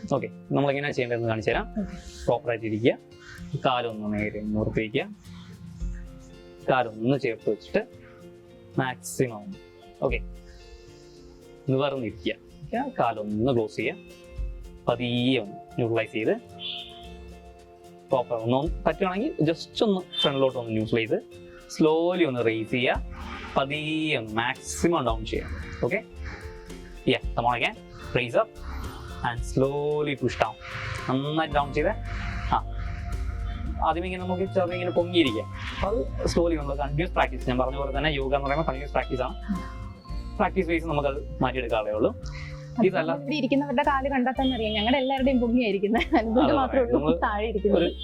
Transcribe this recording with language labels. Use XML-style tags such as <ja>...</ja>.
<ml>Okay, നമ്മൾ എങ്ങനെയാണ് ചെയ്യേണ്ടതെന്ന് കാണിച്ചു തരാം. പ്രോപ്പറായിട്ട് ഇരിക്കുക, കാലൊന്ന് നേരെ നിർത്തി വയ്ക്കുക, കാലൊന്ന് ചേർത്ത് വെച്ചിട്ട് മാക്സിമം ഓക്കെ നിവർന്നിരിക്കുക, കാലൊന്ന് ക്ലോസ് ചെയ്യുക, പതിയെ ഒന്ന് ന്യൂട്രലൈസ് ചെയ്ത് പ്രോപ്പർ ഒന്ന് പറ്റുകയാണെങ്കിൽ ജസ്റ്റ് ഒന്ന് ഫ്രണ്ടിലോട്ട് ഒന്ന് ന്യൂട്രൽ ചെയ്ത് സ്ലോലി ഒന്ന് റേസ് ചെയ്യുക, പതിയെ ഒന്ന് മാക്സിമം ഡൗൺ ചെയ്യുക.</ml> <en>Okay, yeah, come on again, raise up and slowly push down.</en> <ml>നന്നായിട്ട് ഡൗൺ ചെയ്ത് ആദ്യം ഇങ്ങനെ നമുക്ക് ചെറുപ്പം ഇങ്ങനെ പൊങ്ങിയിരിക്കാം. അപ്പോൾ അത് സ്ലോലി നമ്മൾ കണ്ടിന്യൂസ് പ്രാക്ടീസ്, ഞാൻ പറഞ്ഞ പോലെ തന്നെ യോഗ എന്ന് പറയുമ്പോൾ കണ്ടിന്യൂസ് പ്രാക്ടീസ് ആണ്. പ്രാക്ടീസ് വൈസ് നമുക്കത് മാറ്റിയെടുക്കാറേ ഉള്ളൂ. ഇതല്ല ഇരിക്കുന്നവരുടെ കാല് കണ്ടാൽ തന്നെ അറിയാം ഞങ്ങളുടെ എല്ലാവരുടെയും പൊങ്ങിയായിരിക്കുന്നത്, മാത്രമേ ഉള്ളൂ താഴെ ഇരിക്കുന്നത്.</ml>